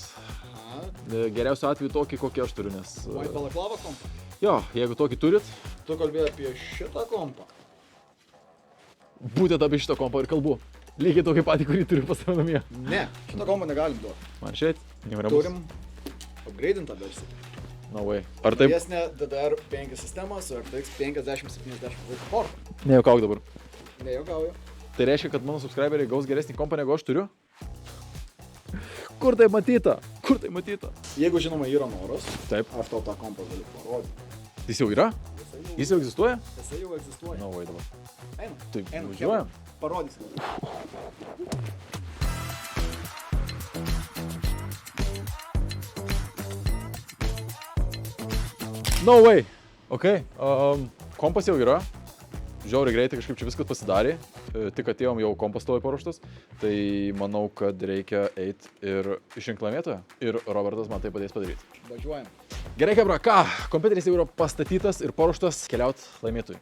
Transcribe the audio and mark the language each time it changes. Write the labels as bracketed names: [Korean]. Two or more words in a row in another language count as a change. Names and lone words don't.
[Lithuanian] Geriausiu atveju tokį, kokį aš turiu, nes... White balaklava kompo? Jo, jeigu tokį turit, Tu kalbėjai apie šitą kompą? būtent apie šitą kompą ir kalbu. Lygiai tokį patį, kurį turiu pas save namie. Ne, šitą kompą negalim duoti. Man šiaip, nevaramus. Turim upgradeintą versiją. [English] No way. [Lithuanian] Ar taip? Naujesnė DDR5 sistema su RTX 5070 portą. Nejuokauk dabar. Nejuokauju. Tai reiškia, kad mano subscriberiai gaus geresnį kompą, negu aš turiu? Kur tai matyta? Kur tai matyta? Jeigu žinoma yra noras, Taip. aš tau tą kompą galiu parodyti. Jis jau yra? Jis jau egzistuoja? Jisai jau egzistuoja. [English] No way [Lithuanian] dabar. Einam. Taip, Einam, važiuojam. Parodysim. [English] No way. [Lithuanian] Ok. Kompas jau yra. Žiauriai greitai kažkaip čia viskas pasidarė. Tik atėjom jau kompas stovi paruoštas. Tai manau, kad reikia eiti ir išrinkti laimėtoją. Ir Robertas man tai padės padaryti. Važiuojam. Gerai, Hebra, ką? Kompiuteris jau yra pastatytas ir paruoštas keliauti laimėtojui.